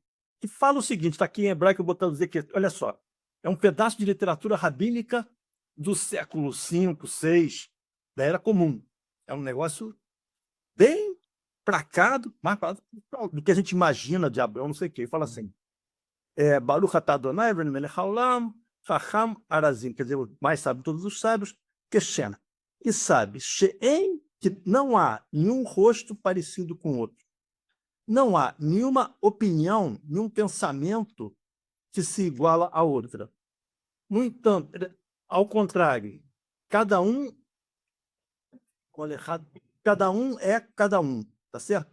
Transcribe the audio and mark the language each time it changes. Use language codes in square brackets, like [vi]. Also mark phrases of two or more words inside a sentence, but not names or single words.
[pt] Que fala o seguinte, está aqui em hebraico, eu vou traduzir aqui. Olha só. É um pedaço de literatura rabínica do século V, VI, da Era Comum. É um negócio bem placado, mais do que a gente imagina de Abraão, não sei o quê. Ele fala assim, [he] ברוך אתה אדוני, מלך העולם, חכם הרזים, [pt] quer dizer, o mais sábio de todos os sábios, que Shena. E sabe, She'en, que não há nenhum rosto parecido com o outro. Não há nenhuma opinião, nenhum pensamento que se iguala à outra. No entanto, ao contrário, cada um é cada um, tá certo?